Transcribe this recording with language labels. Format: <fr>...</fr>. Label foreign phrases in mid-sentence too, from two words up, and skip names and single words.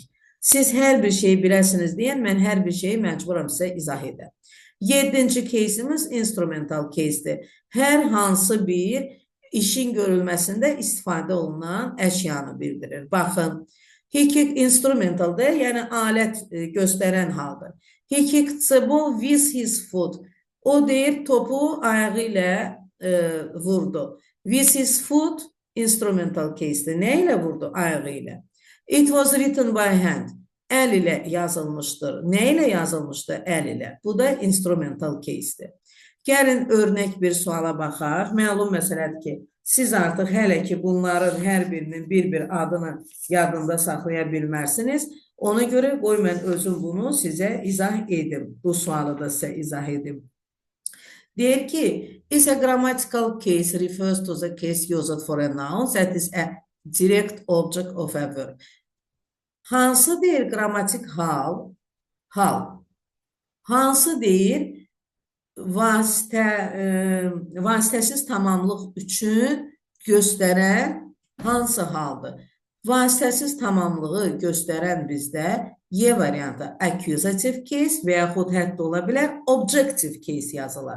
<az>Siz hər bir şeyi biləsiniz deyən, mən hər bir şeyi məcburam sizə izah edəm. 7-ci case'imiz</az> <en>instrumental case'dir.</en> <az>Hər hansı bir işin görülməsində istifadə olunan əşyanı bildirir. Baxın,</az> <en>he kicked</en> <az>instrumentaldır, yəni alət göstərən haldır.</az> <en>He kicked the ball with his foot.</en> <az>O deyir, topu ayağı ilə vurdu.</az> <en>With his foot instrumental case'dir.</en> <az>Nə ilə vurdu? Ayağı ilə.</az> <en>It was written by hand.</en> <az>Əl ilə yazılmışdır. Nə ilə yazılmışdır? Əl ilə. Bu da</az> <en>instrumental case'dir.</en> <az>Gəlin örnək bir suala baxaq. Məlum məsələdir ki, siz artıq hələ ki bunların hər birinin bir adını yadında saxlaya bilmərsiniz. Ona görə qoy mən özüm bunu sizə izah edim. Bu sualı da sizə izah edim. Deyir ki,</az> <en>is a grammatical case refers to the case used for a noun that is a direct object of a verb.</en> <az>Hansı deyir qrammatik hal? Hansı deyir vasitəsiz tamamlıq üçün göstərən hansı haldır? Vasitəsiz tamamlığı göstərən bizdə Y variantı</az> <en>accusative case</en> <az>və yaxud hətta ola bilər</az> <en>objective case</en> <az>yazılar.</az>